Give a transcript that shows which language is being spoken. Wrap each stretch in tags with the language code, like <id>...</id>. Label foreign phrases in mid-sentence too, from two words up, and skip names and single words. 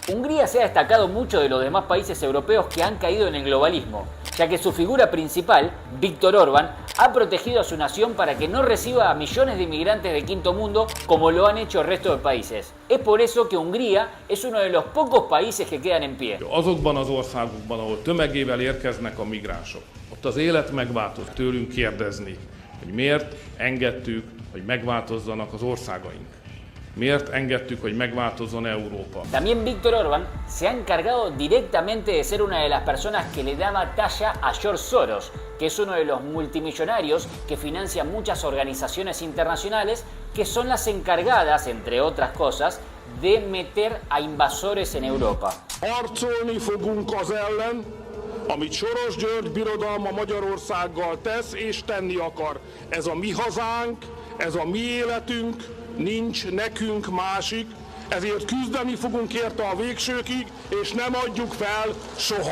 <es>Hungría se ha destacado mucho de los demás países europeos que han caído en el globalismo, ya que su figura principal, Viktor Orbán, ha protegido a su nación para que no reciba a millones de inmigrantes de quinto mundo como lo han hecho el resto de países. Es por eso que Hungría es uno de los pocos países que quedan en pie.</es> <hu>Azokban az országokban, ahol tömegével érkeznek a migránsok, ott az élet megváltozott. Tőlünk kérdezni, hogy miért engedtük, hogy megváltozzanak az országaink. Miért engedtük, hogy megváltozzon Európa?</hu> <es>También Viktor Orbán se ha encargado directamente de ser una de las personas que le daba talla a George Soros, que es uno de los multimillonarios que financia muchas organizaciones internacionales que son las encargadas, entre otras cosas, de meter a invasores en Europa.</es> <hu>Harcolni fogunk az ellen, amit Soros György birodalma Magyarországgal tesz és tenni akar. Ez a mi hazánk, ez a mi életünk, nincs nekünk másik, ezért küzdeni fogunk érte a végsőkig, és nem adjuk fel soha.</hu>